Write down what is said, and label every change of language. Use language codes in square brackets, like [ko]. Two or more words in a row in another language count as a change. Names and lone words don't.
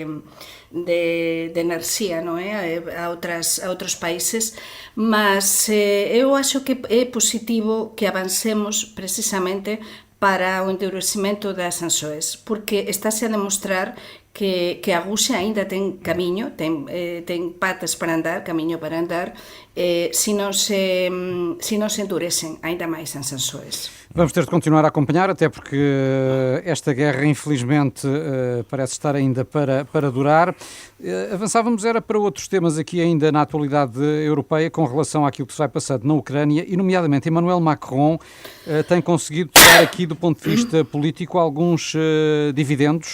[gl] de enerxía, non é, a outros países, [pt] mas eu acho que é positivo que avancemos precisamente para o endurecimento das sanções, [gl] porque estáse a demostrar que a Rusia ainda ten camiño, ten patas para andar, camiño para andar, se non se endurecen ainda máis as sanções. [pt] Vamos ter de continuar a acompanhar, até porque esta guerra, infelizmente, parece estar ainda para durar. Avançávamos era para outros temas aqui ainda na atualidade europeia com relação àquilo que se vai passando na Ucrânia e, nomeadamente, Emmanuel Macron tem conseguido tirar aqui, do ponto de vista político, alguns dividendos.